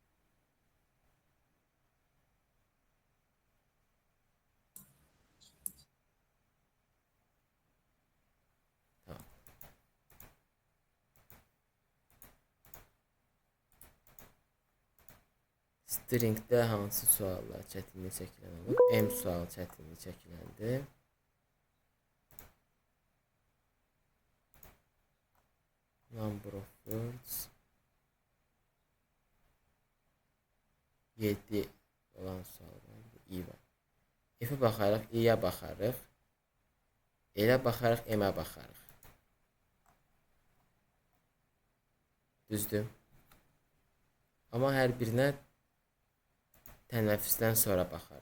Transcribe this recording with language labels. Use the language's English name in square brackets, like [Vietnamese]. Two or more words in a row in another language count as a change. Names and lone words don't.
[Azerbaijani] Tamam. Stringdə hansı suallar çətinlik çəkilən olur? M sual çətinlik çəkiləndir. [English] Number of words [Azerbaijani] 7 olan suallar i var. F-ə baxarıq, i-yə baxarıq. L-ə baxarıq, M-ə baxarıq. Düzdür. Amma hər birinə tənəffüsdən sonra baxarıq.